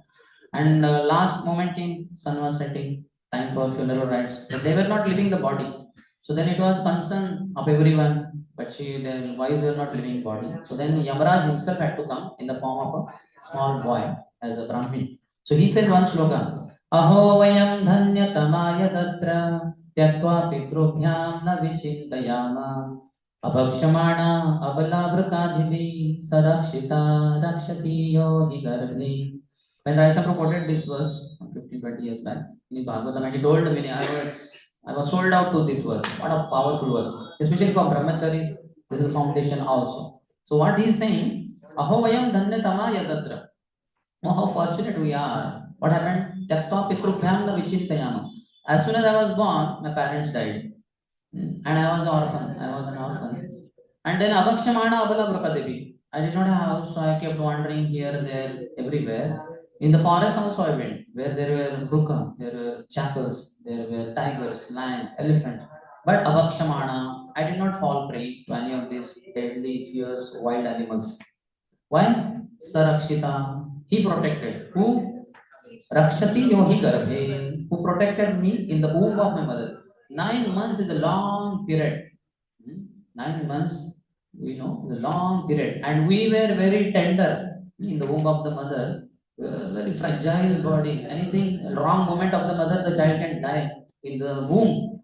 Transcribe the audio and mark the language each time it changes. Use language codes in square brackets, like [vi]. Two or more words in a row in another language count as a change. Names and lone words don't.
[en] And last moment came, sun was setting, time for funeral rites. But they were not leaving the body. So then it was concern of everyone, but their wives were not leaving body. So then Yamaraj himself had to come in the form of a small boy as a Brahmin. So he says one slogan, [sa] अहो वयं धन्यतमाय दत्र त्यत्व पितृभ्यां न विचिन्तयाम अभक्षमाण अबलभ्रुकधिवि सरक्षित रक्षति योगि गर्भि. [en] When Raisapra quoted this verse 15-20 years back in Bhagavatam, and he told me, I was sold out to this verse. What a powerful verse. Especially for brahmacharis, this is the foundation also. So what he is saying, [sa] अहो वयं धन्यतम यदत्र. [en] Oh, how fortunate we are. What happened? [sa] त्यक्त्वा पितृभ्यां न विचिन्तयाम. [en] As soon as I was born, my parents died. And I was an orphan. And then [sa] अभक्षमाण अबल ब्रकदेवि. [en] I did not have a house, so I kept wandering here, there, everywhere. In the forest also I went, where there were bruka, there were jackals, there were tigers, lions, elephants. But abhakshamana, I did not fall prey to any of these deadly, fierce, wild animals. Why? Sarakshita. He protected. Who? [sa] रक्षति योहि गर्भे. [en] Who protected me in the womb of my mother. 9 months is a long period. 9 months, we know, is a long period. And we were very tender in the womb of the mother. Very fragile body. Anything wrong moment of the mother, the child can die in the womb.